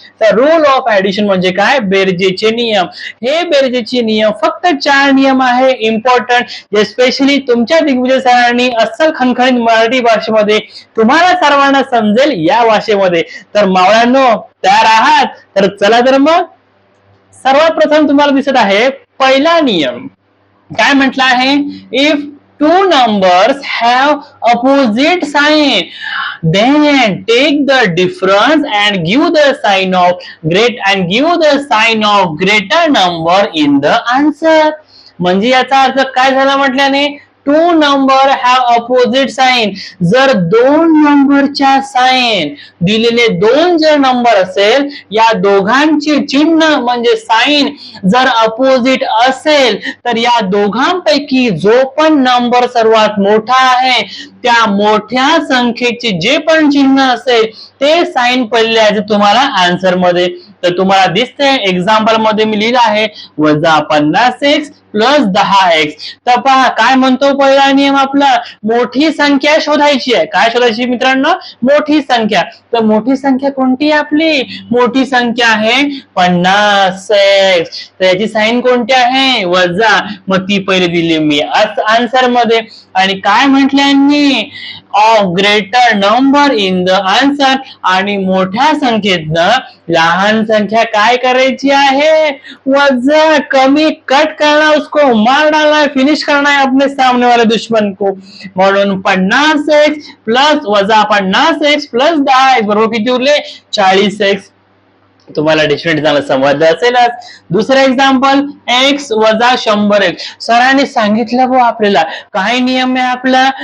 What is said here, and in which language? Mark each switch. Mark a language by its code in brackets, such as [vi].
[mr] तर rule of addition म्हणजे काय? बेरजेचे नियम. हे बेरजेचे नियम फक्त 4 नियम आहे इम्पॉर्टंट, जे स्पेशली तुमच्या दिग्विजय सरांनी अस्सल खणखणीत मराठी भाषेमध्ये तुम्हाला सर्वांना समजेल या भाषेमध्ये. तर मावळ्यांनो तयार आहात? तर चला तर मग सर्वात प्रथम तुम्हाला दिसत आहे पहिला नियम. काय म्हटलं आहे? [en] If 2 numbers have opposite sign, then take the difference and give the sign of greater number in the answer. [mr] म्हणजे याचा अर्थ काय झाला म्हटल्याने, [en] two number have opposite sign, [mr] जर दोन नंबरच्या साइन दिलेले दोन जर नंबर असेल, या दोघांची चिन्ह म्हणजे साइन जर अपोजिट असेल, तर या दोघांपैकी जो पण नंबर सर्वात मोठा आहे त्या मोठ्या संख्येचे जे पण चिन्ह असेल ते साइन पडले आहे तुम्हाला आन्सर मध्ये. तर तुम्हाला दिसते एक्झाम्पल मध्ये मी लिहिलं आहे -50x प्लस 10x. तर पहा काय म्हणतो पहिला नियम आपला, मोठी संख्या शोधायची आहे. काय शोधायची मित्रांनो? मोठी संख्या. तर मोठी संख्या कोणती आहे आपली? मोठी संख्या आहे 50x. तर याची साइन कोणती आहे? वजा. मग ती पहिले दिली मी आन्सर मध्ये. आणि काय म्हटल्यांनी? [en] Of greater number in the answer. [mr] आणि मोठ्या संख्येतनं लहान संख्या काय करायची आहे? वजा. [hi] कमी कट करना, उसको मार डालना है, फिनिश करना है अपने सामने वाले दुश्मन को. [mr] म्हणून 50x प्लस वजा 50x प्लस 10x बरोबर किती उरले? 40x. तुम्हाला डिफरंट चांगलं समजलं असेलच. दुसरं एक्झाम्पल x वजा 100x. सरांनी सांगितलं बघ आपल्याला काय नियम आहे आपला?